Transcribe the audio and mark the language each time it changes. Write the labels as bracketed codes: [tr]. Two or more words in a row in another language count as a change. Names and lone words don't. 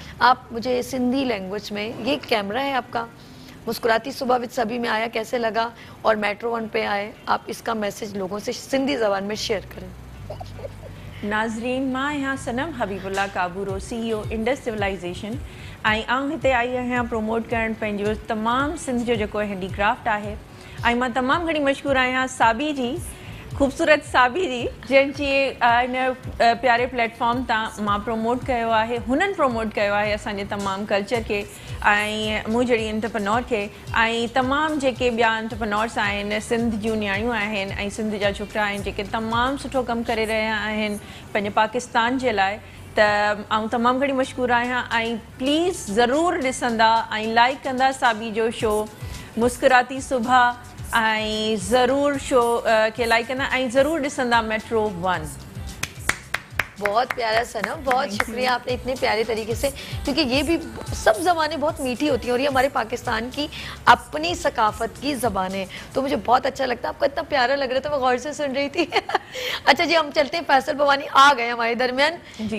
[ur] آپ مجھے سندھی لینگویج میں، یہ کیمرہ ہے آپ کا، مسکراتی صبح وِد سبھی میں آیا کیسے لگا، اور میٹرو 1 پہ آئے، آپ اس کا میسج لوگوں سے سندھی زبان میں شیئر کریں. [sd] नाजरीन, मां यहाँ सनम हबीबुल्ला काबूरो CEO इंडस सिविलाइजेशन आई हिते आई आहियां प्रमोट करण पंहिंजो तमाम सिंध जो जेको हैंडीक्राफ्ट आहे, ऐं मां तमामु घणी मशहूरु आहियां साबी जी खूबसूरत साबी जी जंहिंजी इन प्यारे प्लेटफॉर्म तां मां प्रमोट कयो आहे, हुननि प्रमोट कयो आहे असांजे तमामु कल्चर खे ऐं मूं जहिड़ी एंटरप्रेन्योर खे ऐं तमामु जेके ॿिया एंटरप्रेन्योर्स आहिनि, सिंध जूं न्याणियूं आहिनि ऐं सिंध जा छोकिरा आहिनि जेके तमामु सुठो कमु करे रहिया आहिनि पंहिंजे पाकिस्तान जे लाइ, त आउं तमामु घणी मशहूरु आहियां ऐं प्लीज़ ज़रूरु ॾिसंदा ऐं लाइक कंदा साबी जो शो मुस्कुराती सुबह ऐं ज़रूरु शो खे लाइक कंदा ऐं ज़रूरु ॾिसंदा मेट्रो 1। [ur] بہت پیارا صنم، بہت شکریہ آپ نے اتنے پیارے طریقے سے، کیونکہ یہ بھی سب زبانیں بہت میٹھی ہوتی ہیں اور یہ ہمارے پاکستان کی اپنی ثقافت کی زبانیں، تو مجھے بہت اچھا لگتا ہے. آپ کو اتنا پیارا لگ رہا تھا، میں غور سے سن رہی تھی۔ اچھا جی، ہم چلتے ہیں، فیصل بھوانی آ گئے ہمارے درمیان جی.